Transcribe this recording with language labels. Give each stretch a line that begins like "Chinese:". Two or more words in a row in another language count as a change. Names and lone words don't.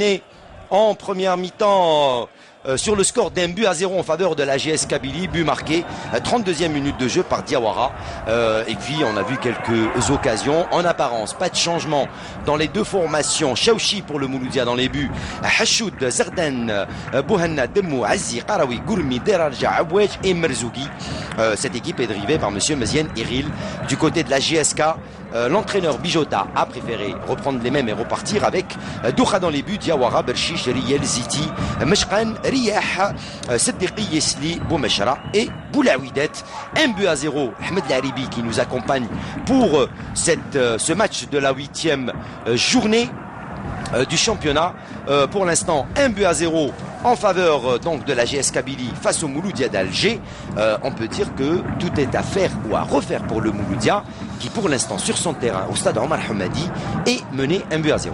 French: Un match terminé en première mi-temps sur le score d'1-0 en faveur de la GS Kabylie, but marqué 32e minute de jeu par Diawara. Et puis on a vu quelques occasions. En apparence, pas de changement dans les deux formations. Chaouchi pour le Mouloudia dans les buts, Hachoud, Zardan, Bouhanna, Demou, Azzi, Qarawi, Goulmi, Derarja, Abouej et Merzougi. Cette équipe est drivée par monsieur Mezien Iril. Du côté de la GSK, l'entraîneur Bijota a préféré reprendre les mêmes et repartir avec Doucha dans les buts, Diawara, Berchiche, Riel, Ziti, Meshkan, Riyah, Seddiqi, Yesli, Boumeshra et Boulaouidet. 1-0, Ahmed Laribi qui nous accompagne pour ce match de la 8e journée du championnat. Pour l'instant, 1-0 en faveur donc de la GS Kabylie face au Mouloudia d'Alger. On peut dire que tout est à faire ou à refaire pour le Mouloudia qui pour l'instant sur son terrain au stade Omar Hamadi est mené 1-0.